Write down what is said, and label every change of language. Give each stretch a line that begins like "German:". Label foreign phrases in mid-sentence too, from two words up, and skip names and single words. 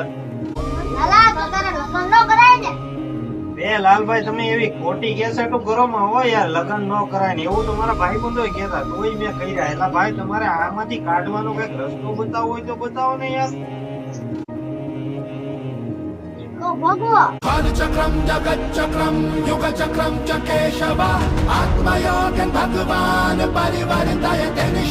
Gujarati: લાલા તો તારે લગ્ન ન કરાય ને. બે લાલભાઈ તમે એવી ખોટી કેસેટો ઘરોમાં હોય યાર, લગ્ન ન કરાય ને એવું તો મારા ભાઈ બંધો કહેતા, તોય મેં કર્યા. એટલે ભાઈ તમારે આમાંથી કાઢવાનો કઈક રસ્તો બતાવો હોય તો બતાવો ને યાર. તો ભગવો
Sanskrit: कालचक्रं जगच्चक्रं युगचक्रं च केशव आत्मयोगं भगवान् परिवर्तयते